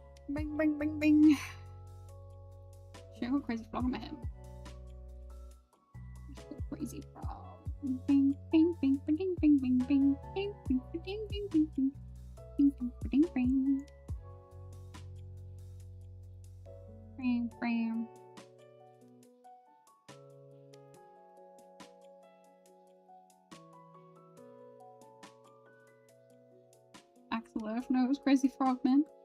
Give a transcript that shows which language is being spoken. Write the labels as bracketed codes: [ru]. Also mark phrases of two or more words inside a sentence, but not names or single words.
[en] Bing, bing, bing, bing. Shit, I got crazy frog in my head. Crazy frog. Bing, bing, bing, bing, bing, bing, bing, bing, bing, bing, bing, bing, bing, bing, bing, bing, bing. Bam, bam. Axel Earth, no, it was Crazy Frogman.